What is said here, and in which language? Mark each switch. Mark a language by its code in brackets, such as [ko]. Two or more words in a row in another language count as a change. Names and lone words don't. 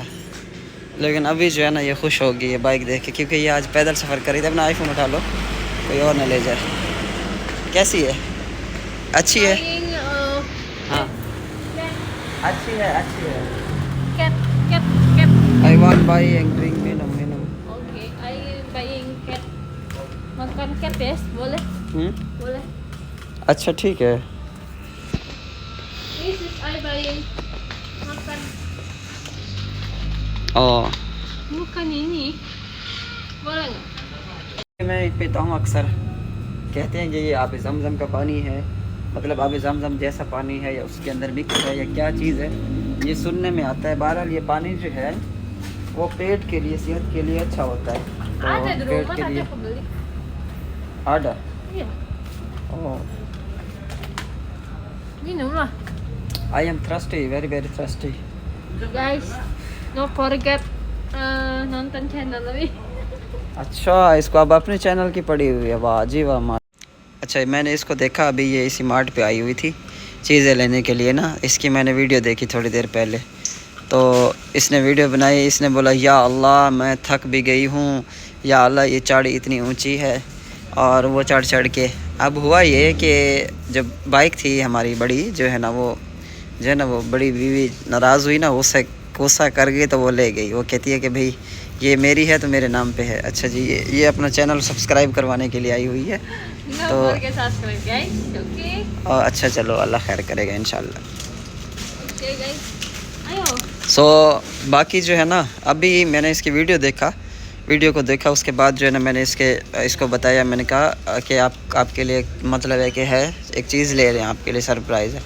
[hi] लेकिन अभी जो है ना ये खुश हो गई है बाइक देख के, क्योंकि ये आज पैदल सफ़र करी थी। अपना आईफोन उठा लो, कोई और ना ले जाए। कैसी है? अच्छी है? [en] Buying [hi] हाँ [en] cat, [hi] अच्छी है, अच्छी है। [en] cat. I want buying drink [id] minum minum. [en] Okay, I buying cat. [id] Makan cat ya, boleh? Boleh. [hi] अच्छा ठीक है। [en] This is I buying makan. [hi] और [id] Bukan ini. Boleh nggak? [hi] मैं पीता हूँ अक्सर। कहते हैं कि ये आब ज़मज़म का पानी है, मतलब आब ज़मज़म जैसा पानी है या उसके अंदर मिक्स है या क्या चीज़ है, ये सुनने में आता है। बहरहाल ये पानी जो है वो पेट के लिए, सेहत के लिए अच्छा होता है। तो [id] Ada di [hi] पेट [id] rumah [hi] के [id] tapi [hi] लिए [id] aku beli. आडा। Iya. ओह Minum lah. [en] I am thirsty, very very thirsty. Guys, don't forget [id] nonton channel lebih. [hi] अच्छा इसको अब अपने चैनल की पड़ी हुई है, वाह जी वाह माँ। अच्छा मैंने इसको देखा अभी, ये इसी मार्ट पे आई हुई थी चीज़ें लेने के लिए ना। इसकी मैंने वीडियो देखी थोड़ी देर पहले, तो इसने वीडियो बनाई। इसने बोला [ar] يا الله [hi] मैं थक भी गई हूँ, [ar] يا الله [hi] ये चाड़ी इतनी ऊंची है। और वो चढ़ के अब हुआ ये कि जब बाइक थी हमारी बड़ी जो है ना, वो जो है ना वो बड़ी बीवी नाराज़ हुई ना, उससे गुस्सा कर गई तो वो ले गई। वो कहती है कि भाई ये मेरी है तो मेरे नाम पे है। अच्छा जी, ये अपना चैनल सब्सक्राइब करवाने के लिए आई हुई है। [en] Don't [hi] तो [en] forget subscribe guys. Okay. [hi] और अच्छा चलो अल्लाह खैर करेगा इंशाल्लाह। [en] Okay guys. Ayo. [hi] सो बाकी जो है ना, अभी मैंने इसकी वीडियो को देखा, उसके बाद जो है ना मैंने इसको बताया। मैंने कहा कि आपके लिए मतलब है कि है एक चीज़ ले रहे हैं आपके लिए, सरप्राइज़ है।